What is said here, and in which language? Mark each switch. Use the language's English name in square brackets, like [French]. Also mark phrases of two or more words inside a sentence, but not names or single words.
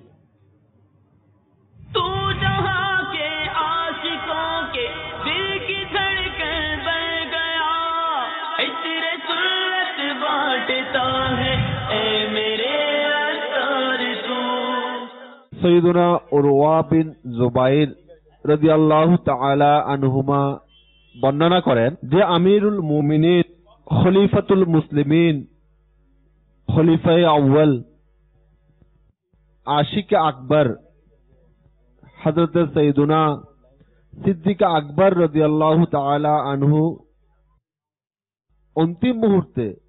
[Urdu] تو جہاں کے عاشقوں کے دل کی دھڑکن بن گیا عطر سنت بانٹتا ہے اے میرے عطار تو [Bangla] سیدنا عروہ بن زبیر [Arabic] رضی اللہ تعالی عنہما [Bangla] বর্ণনা করেন যে [Arabic] أمير المؤمنين خليفة المسلمين [Bangla] খলিফায়ে আউয়াল আশিক আকবর হযরত সৈয়দনা সিদ্দিক আকবর [Arabic] رضي الله تعالى عنه [Bangla] অন্তিম মুহূর্তে